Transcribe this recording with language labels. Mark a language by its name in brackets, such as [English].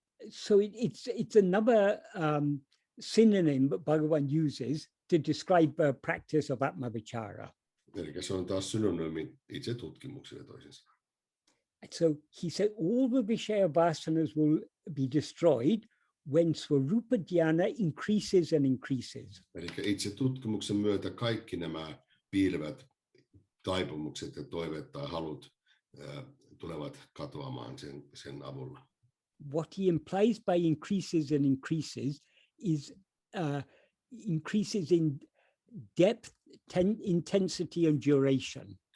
[English] So it's another synonym that Bhagavan uses to describe the practice of Atmavichara. [Finnish] Eli se on taas synonyymi itse tutkimukselle toisin sanoen. [English] So he said all the Vishaya vasanas will be destroyed when Swarupa Dhyana increases and increases. [Finnish] Eli itse tutkimuksen myötä kaikki nämä piilevät taipumukset ja toiveet tai halut tulevat katoamaan sen avulla. [English] What he implies by increases and increases is increases in depth, intensity and duration.